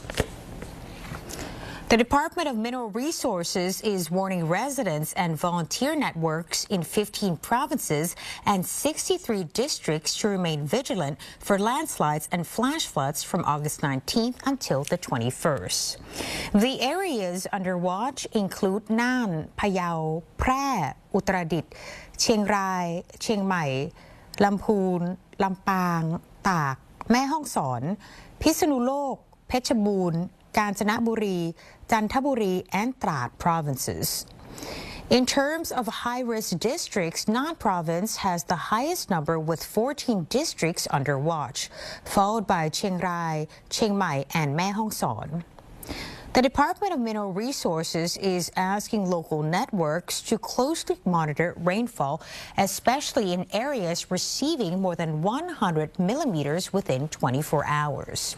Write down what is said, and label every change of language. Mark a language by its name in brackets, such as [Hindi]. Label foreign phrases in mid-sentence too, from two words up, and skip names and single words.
[English] The Department of Mineral Resources is warning residents and volunteer networks in 15 provinces and 63 districts to remain vigilant for landslides and flash floods from August 19th until the 21st. The areas under watch include Nan, Phayao, Phrae, Uttaradit, Chiang Rai, Chiang Mai, Lamphun, Lampang, Tak, Mae Hong Son, Phitsanulok, Phetchabun, Kanchanaburi, Chanthaburi, and Trat provinces. In terms of high-risk districts, Nan province has the highest number with 14 districts under watch, followed by Chiang Rai, Chiang Mai, and Mae Hong Son. The Department of Mineral Resources is asking local networks to closely monitor rainfall, especially in areas receiving more than 100 millimeters within 24 hours.